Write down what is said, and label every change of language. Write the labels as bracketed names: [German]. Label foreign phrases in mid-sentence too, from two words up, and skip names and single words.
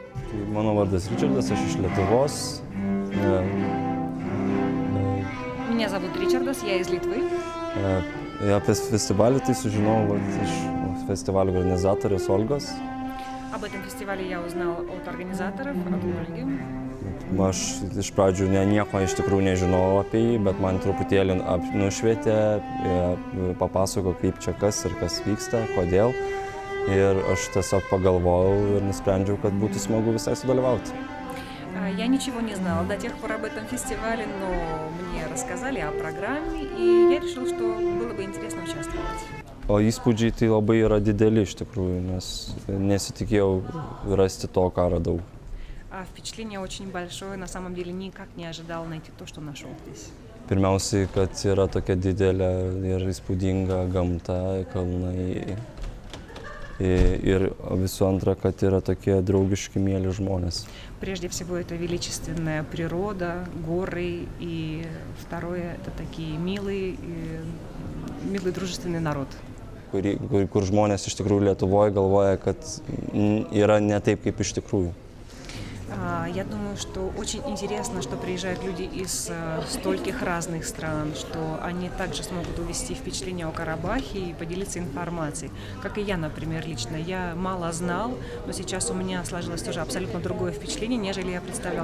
[Lithuanian] Mano vardas Richardas, aš iš Lietuvos. [Russian] Меня зовут Ричардас, я из Литвы. [Lithuanian] Я apie festivalį tai sužinojau iš festivalio organizatorės Olgos. [Russian] Об этом фестивале я узнал от организаторов, от Ольги. [Lithuanian] Aš iš pradžių nieko iš tikrųjų nežinojau apie jį, bet man truputėlį nušvietė, papasakojo, kaip čia kas ir kas vyksta, kodėl. Ir aš tiesiog pagalvojau ir nusprendžiau, kad būtų smagu visai sudalyvauti. [Russian] Я ничего не знала до тех пор об этом фестивале, но мне рассказали о программе, и я решила, что было бы интересно участвовать. [Lithuanian] O įspūdžiai tai labai yra dideli iš tikrųjų, nes nesitikėjau rasti to, ką radau. [Russian] Впечатление очень большое, на самом деле никак не ожидал найти то, что нашел здесь. [Lithuanian] Pirmiausiai, kad yra tokia didelė ir įspūdinga gamta, kalnai. Ir visų antra, kad yra tokie draugiški, mieli žmonės. [Russian] Прежде всего, это величественная природа, горы, и второе, это такие милый дружественный народ. [Lithuanian] Kur žmonės iš tikrųjų Lietuvoje galvoja, kad yra ne taip, kaip iš tikrųjų. [Russian] Я думаю, что очень интересно, что приезжают люди из стольких разных стран, что они также смогут увести впечатление о Карабахе и поделиться информацией. Как и я, например, лично. Я мало знал, но сейчас у меня сложилось тоже абсолютно другое впечатление, нежели я представлял.